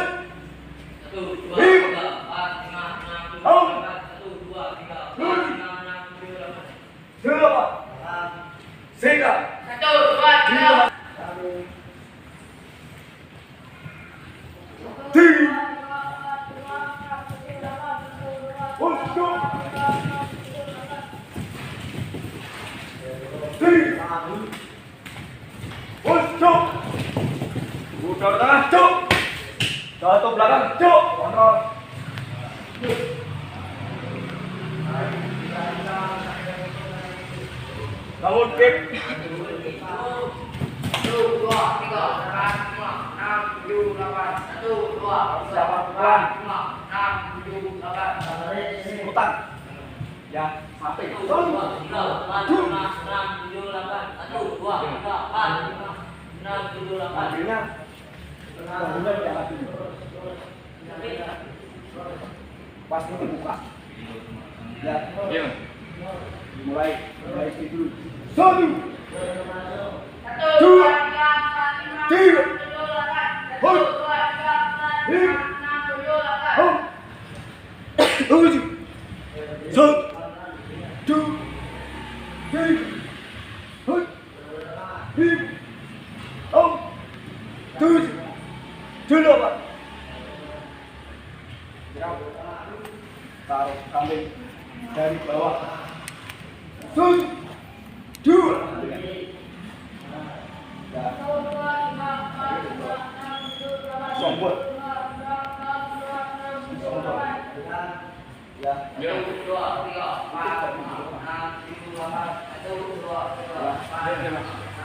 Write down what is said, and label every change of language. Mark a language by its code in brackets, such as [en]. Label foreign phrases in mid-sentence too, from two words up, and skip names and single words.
[id] Satu, dua, tiga, empat, lima, enam, tujuh, delapan. Satu, dua, tiga, empat, lima, enam, tujuh, delapan. Delapan. Sembilan. Satu, dua, tiga. Tiga. Untuk. Tiga. Untuk. Udah tengah, cuk. Jatuh belakang, cuk. Kontrol. Bangun, kick. Satu, dua, tiga, empat, lima, enam, tujuh, delapan. Satu, dua, tiga, empat, lima, enam, tujuh, delapan. Utang. Ya, sampai. Satu, dua, tiga, empat, lima, enam, tujuh, delapan. Satu, dua, tiga, empat, lima, enam, tujuh, delapan. Akhirnya. Bangunnya di atas ini. Pas ini buka. Ya. Mulai itu. Satu. Satu, dua, tiga, empat, lima, Tiga. enam, tujuh, delapan. Satu, Hoi. dua, tiga, empat, lima, enam, tujuh, delapan. Hop. Tujuh. Satu. Dua. Tiga. Hoi. Lima. Enam. Tujuh. Delapan. Taruh kambing dari bawah. Satu. Dua. Satu, dua, tiga, empat, lima, enam, tujuh, delapan. Sombong. Ya. Satu, dua, tiga, empat, lima, enam, tujuh, delapan. Satu, dua, tiga, empat, lima,